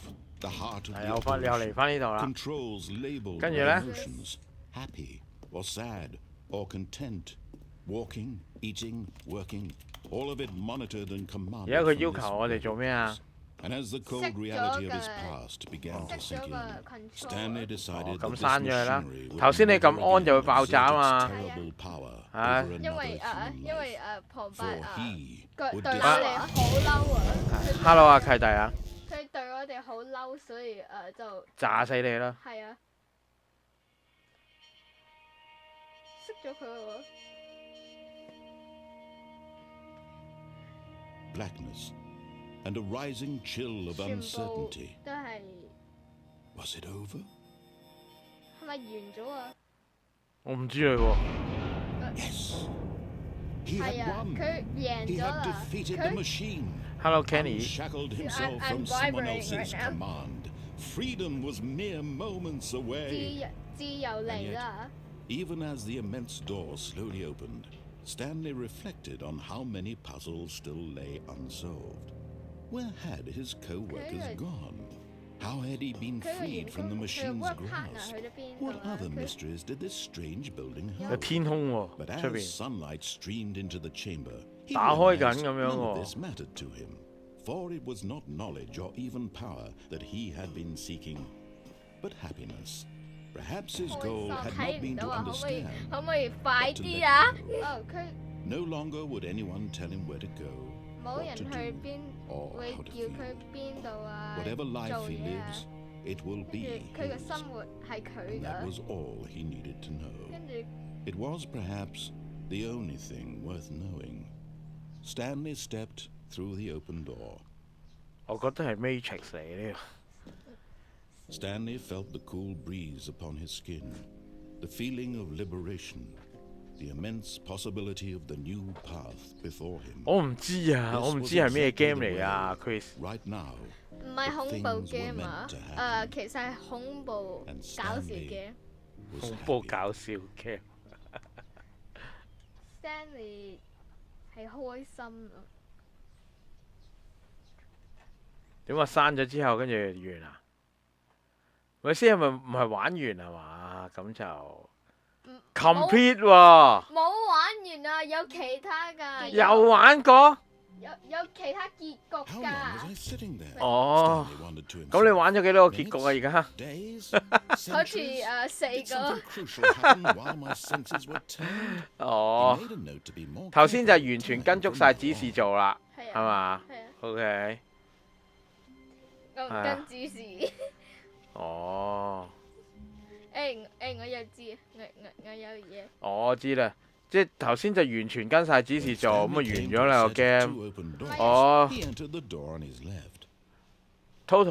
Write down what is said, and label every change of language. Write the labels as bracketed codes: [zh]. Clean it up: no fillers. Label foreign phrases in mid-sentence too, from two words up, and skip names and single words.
[en] The heart of the operation controls labeled emotions, happy or sad or content, walking, eating, working, all of it monitored and commanded from this place. And as the cold reality of his past began to sink in, Stanley decided that this machinery would never exert its terrible power over another human life, for he would [yue] Hello 啊，契弟啊！佢對我哋好嬲，所以就炸死你啦！係啊，熄咗佢喎。 [en] blackness and a rising chill of uncertainty. [yue] 都係 [en] Was it over? [yue] 係咪完咗啊？我唔知你喎。 [en] Yes. He [yue] 係 [en] had 啊， won. [yue] 佢贏 [en] He [yue] 咗 [en] had 啦。 defeated the machine. Hello Kenny。 Unshackled himself from someone else's command. Freedom was mere moments away. [yue] 自由嚟啦！ [en] Even as the immense door slowly opened, Stanley reflected on how many puzzles still lay unsolved. Where had his co-workers gone? How had he been freed from the machine's grasp? What other mysteries did this strange building [yue] 有 [en] hold? [yue] 天空喎， [en] But [yue] 出 [en] as [yue] 邊 [en] sunlight streamed into the chamber, he [yue] 打開緊 [en] realized [yue] 咁樣 [en] none of 喎。 this mattered to him, for it was not knowledge or even power that he had been seeking, but happiness. Perhaps his goal had [yue] 睇 [en] not [yue] 唔 [en] been [yue] 到 [en] to [yue] 啊！可唔可以 [en] understand. [yue] 可唔可以快 [en] but to [yue] 啲 [en] let 啊？ go. [yue] 哦，佢 [en] No longer would anyone tell him where to go, [yue] 冇 [en] what [yue] 人 [en] to [yue] 去 [en] do, [yue] 邊 [en] or [yue] 會 [en] how to [yue] 叫佢 [en] feel. [yue] 邊度啊？ [en] Whatever life [yue] 做 [en] he [yue] 嘢啊 [en] lives,？it will [yue] 跟 [en] be [yue] 住佢嘅 [en] his. [yue] 生活係佢 [en] And that 㗎， was all he needed to know. [yue] 跟住 [en] It was perhaps the only thing worth knowing. Stanley stepped through the open door. [yue] 我覺得係 Matrix 嚟呢個。 [en] Stanley felt the cool breeze upon his skin, the feeling of liberation, the immense possibility of the new path before him. [yue] 我唔知啊，我唔知係咩 game 嚟啊 ，Chris。 [en] Right now, [yue] 唔係恐怖 game 啊，其實係恐怖搞笑 game。 [en] was [yue] 恐怖 [en] happy. [yue] 搞笑 game。 Stanley 係開心啊！點話刪咗之後跟住完啊？咪先係咪唔係玩完係嘛？咁就 complete 喎。冇玩完啊，有其他㗎，又玩過？有其他結局 [en] How long was 㗎， I sitting there? 哦， Stanley wondered to [yue] 咁你 [en] himself. [yue] 玩咗幾多個結局啊？而家 [en] Days? [yue] 好似 [en] Centuries? [yue] 4 [en] Did [yue] 個 [en] something。crucial happen while my senses were turned? 哦 He，made a note to be more [yue] 頭先就 [en] careful [yue] 完全 [en] time [yue] 跟足 [en] from [yue] 晒 [en] now [yue] 指示 [en] on. [yue] 做啦，係係嘛啊，係啊，？OK，我唔係啊跟指示。哦，我又知，我有嘢。我知啦，即係頭先就完全跟晒指示做，咁啊 [en] Stanley [yue] 完 [en] came [yue] 咗 [en] to a [yue] 啦個 [en] set of 2 [yue] game。 [en] open doors. 哦， He entered the door on his left.